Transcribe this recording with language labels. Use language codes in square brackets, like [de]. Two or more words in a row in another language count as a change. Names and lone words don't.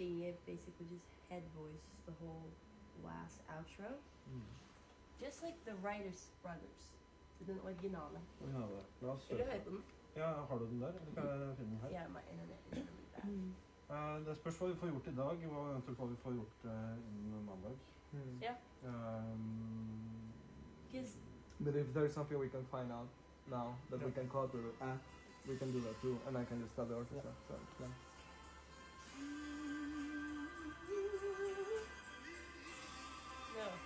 [en] it basically just head voice the whole last outro. Just like the Writers Brothers. [no] Så den originale. Originale. La oss Vil du høre høre på den? Ja, har du den der, eller kan jeg finne den her? [en] Yeah, my internet is really bad. [no] Det spørs hva vi får gjort i dag, og eventuelt hva vi får gjort innen mandag. [en] Yeah. Um, Because But if there's something we can find out now that we can call through, we can do that too, and I can just tell the orchestra. So, yeah. no.